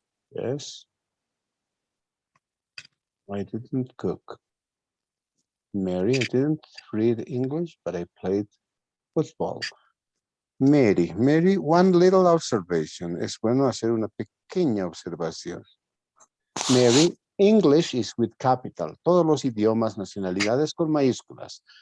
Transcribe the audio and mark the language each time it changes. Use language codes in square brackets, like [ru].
[en] Yes. I didn't cook. Mary, I didn't read English, but I played football. Mary, one little observation. [es] Es bueno hacer una pequeña observación. [en] Mary, English is with capital. [es] Todos los idiomas, nacionalidades con mayúsculas.